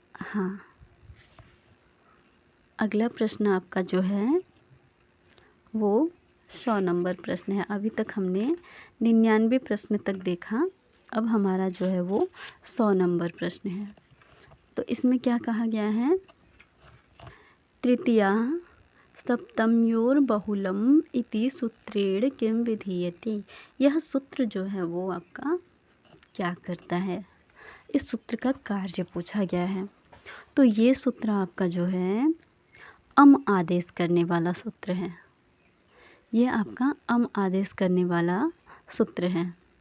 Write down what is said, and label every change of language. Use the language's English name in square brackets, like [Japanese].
[Hindi] हाँ, अगला प्रश्न आपका जो है वो 100 नंबर प्रश्न है। अभी तक हमने 99 प्रश्न तक देखा, अब हमारा जो है वो 100 नंबर प्रश्न है। तो इसमें क्या कहा गया है? [Sanskrit] तृतीया सप्तम्योर्बहुलम् इति सूत्रेण किं विधीयते। [Hindi] यह सूत्र जो है वो आपका क्या करता है? इस सूत्र का कार्य पूछा गया है। तो ये सूत्र आपका जो है अम आदेश करने वाला सूत्र है। ये आपका अम आदेश करने वाला सूत्र है।